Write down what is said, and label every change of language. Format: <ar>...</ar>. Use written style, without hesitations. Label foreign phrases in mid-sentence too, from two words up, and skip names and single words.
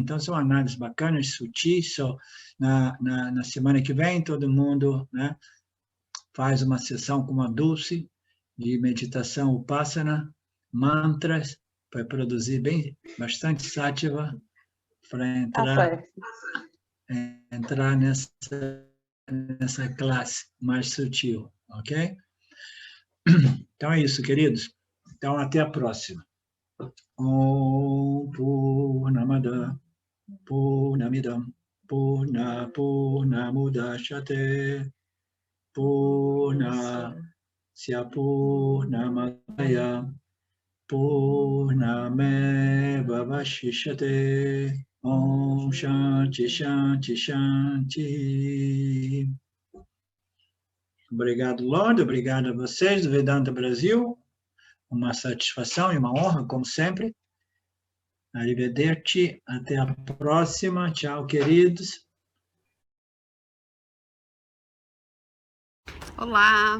<pt>Então, são análises bacanas, sutis. Na semana que vem, todo mundo, né, faz uma sessão com uma Dulce de meditação Upasana, mantras, para produzir bastante sátiva, para entrar nessa classe mais sutil, ok? Então é isso, queridos. Então, até a próxima.</pt> <sa>ॐ पूर्णमद पूर्णमिदम् पूर्णमुदच्यते पूर्णस्य पूर्णमादाय पूर्णमेव वशिष्यते. ॐ शान्ति शान्ति शान्ति.</sa> <pt>Obrigado, Lorde. Obrigado a vocês do Vedanta Brasil. Uma satisfação e uma honra, como sempre. Arrivederci. Até a próxima. Tchau, queridos. Olá.</pt>